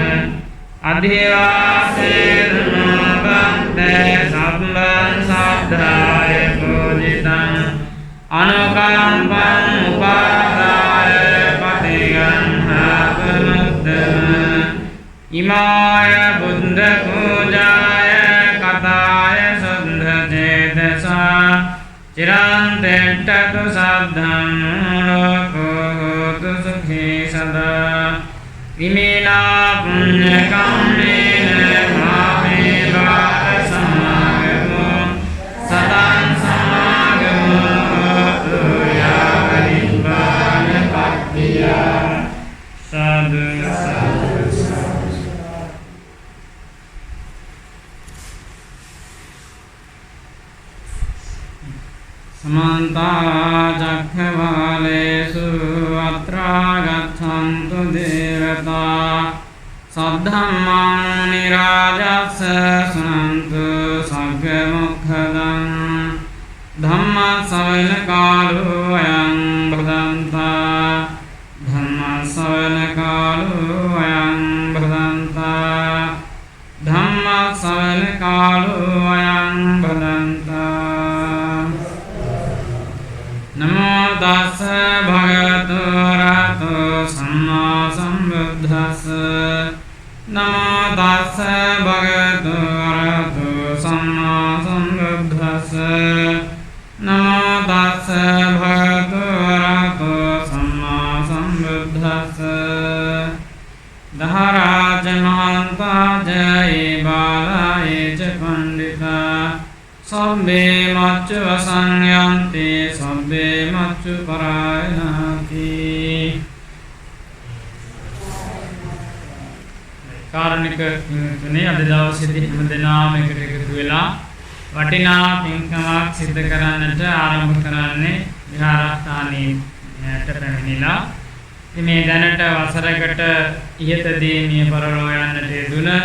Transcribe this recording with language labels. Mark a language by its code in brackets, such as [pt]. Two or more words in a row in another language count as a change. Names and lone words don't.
[pi] අදිවාසේන නෝගන්ධේ සම්බං සද්ධාය පූජිතං අනුකම්පං උපාදාය පටිගන්හාතුමුත්තම ඉමාය බුද්ධ පූජාය කතාය සුද්ධ චේතසා චිරං තෙට්ඨතු සද්ධං ලෝකෝ හෝතු සුඛී සදා ඉමේනා පුඤ්ඤ කම්මේන මාමේ වාර සමාගමෝ සතං සමාගමෝ හෝතු යාව නිබ්බාන පත්තිය සාදු සාදු समन्ता चक्रवालेषु अत्रा गच्छन्तु देवता सद्धम्मं मुनिराजस्य शृण्वन्तु सग्मुखदं धम्मश्रवणकालो अयं भदन्ता धम्मश्रवणकालो अयं भदन्ता धम्मश्रवणकालो अयं भदन्ता नमो तस्स भगवतो अरहतो सम्मा सम्बुद्धस्स नमो तस्स भगवतो अरहतो सम्मा सम्बुद्धस्स नमो तस्स भगवतो अरहतो सम्मा सम्बुद्धस्स दहराज महान्ताज ये बालाय च पंडिता सब्बे मच्चु असंयन्ति सब्बे मच्चु [si] परायणाति කාරුණික තුනේ අද දවසේදී හැමදෙනාම එකට එකතු වෙලා වටිනා පින්කමක් සිදු කරන්නට ආරම්භ කරන්නේ විහාරස්ථානයේට පැමිණිලා ඉතින් මේ දැනට වසරකට ඉහතදී මිය පරලෝ යන්නට යෙදුන